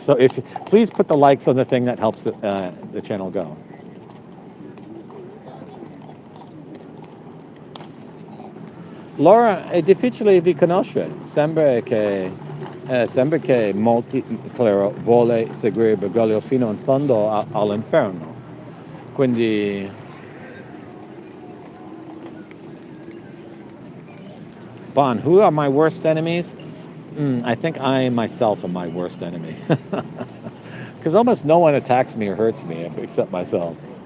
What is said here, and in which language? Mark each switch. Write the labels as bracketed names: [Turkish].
[English] So please put the likes on the thing that helps the channel go. [Italian] Laura, è difficile di conoscere, sembra che molti, claro, vuole seguire Bergoglio fino in fondo all'inferno. [English] Quindi Bon, who are my worst enemies? I think I myself am my worst enemy. Because almost no one attacks me or hurts me except myself.